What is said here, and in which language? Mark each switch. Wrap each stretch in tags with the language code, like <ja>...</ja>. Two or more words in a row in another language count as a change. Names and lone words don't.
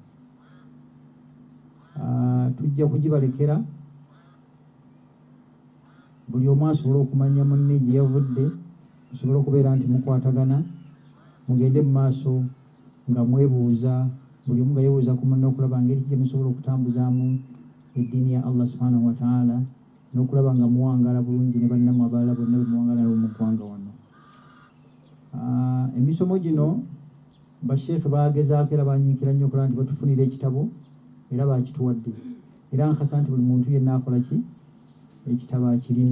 <lg>Tujja kugibalekera buli omu asobole okumanya munne gye yavudde, musobole okubeera nti mukwatagana, mugende mu maaso nga mwebuuza, buli omu nga yeebuuza ku munne okulaba ngeri gye musobola okutambuzaamu eddiini ya</lg> <ar>الله سبحانه وتعالى,</ar> <lg>n'okulaba nga muwangala bulungi ne bannammwe abalala bonna be muwangala mu ggwanga wano. Emisomo gino basheekhe baagezaako era banyiikira nnyo okulaba nti batufunira ekitabo era baakituwadde, era nkasa nti buli muntu yenna akola ki, ekitabo akirina.</lg>